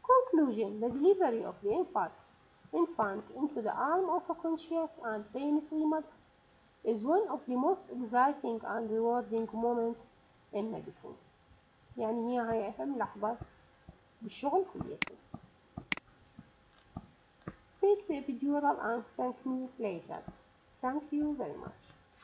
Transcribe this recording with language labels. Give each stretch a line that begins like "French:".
English: Conclusion: the delivery of the infant into the arm of a conscious and pain-free mother is one of the most exciting and rewarding moments in medicine.
Arabic: يعني هي أهم لحظة بالشغل كليته.
English: Take the epidural and thank me later. Thank you very much.